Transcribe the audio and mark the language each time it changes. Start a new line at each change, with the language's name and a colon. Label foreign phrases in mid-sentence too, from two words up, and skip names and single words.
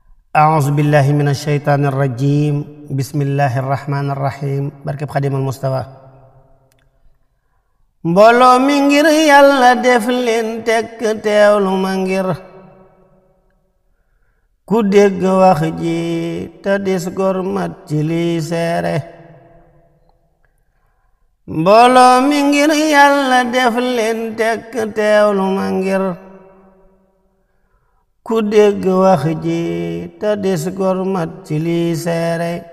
Arabic: أعوذ بالله من الشيطان الرجيم بسم الله الرحمن الرحيم
Wolof: barkeb Xaadimal Mustafa mbooloo mi ngir Yàlla def leen tekk teewlu ma ngir ku dégg wax ji te dis gor mat ci liy seere mbooloo mi ngir Yàlla def leen tekk teewlu ma ngir ku dégg wax ji te des gor mat ci liy seere